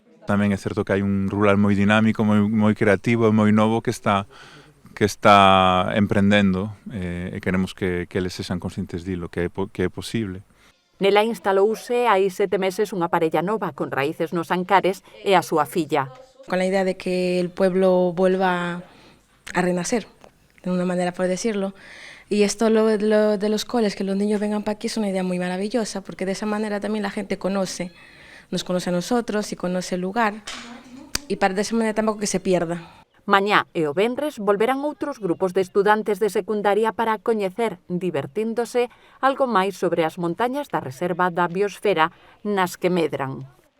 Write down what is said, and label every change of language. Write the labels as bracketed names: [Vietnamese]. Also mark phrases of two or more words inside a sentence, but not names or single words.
[Galician] Tamén é certo que hai un rural moi dinámico, moi creativo e moi novo que está emprendendo e queremos que eles sexan conscientes dilo, que é posible. Nela instalouse hai 7 meses unha parella nova con raíces nos Ancares e a súa filla. [Spanish] Con la idea de que el pueblo vuelva a renacer, de una manera por decirlo. Y esto lo de los coles, que los niños vengan para aquí, es una idea muy maravillosa, porque de esa manera también la gente nos conoce a nosotros y conoce el lugar, y para de esa manera tampoco que se pierda. [Galician] Mañá e o venres volverán outros grupos de estudantes de secundaria para coñecer, divertíndose, algo máis sobre as montañas da Reserva da Biosfera nas que medran.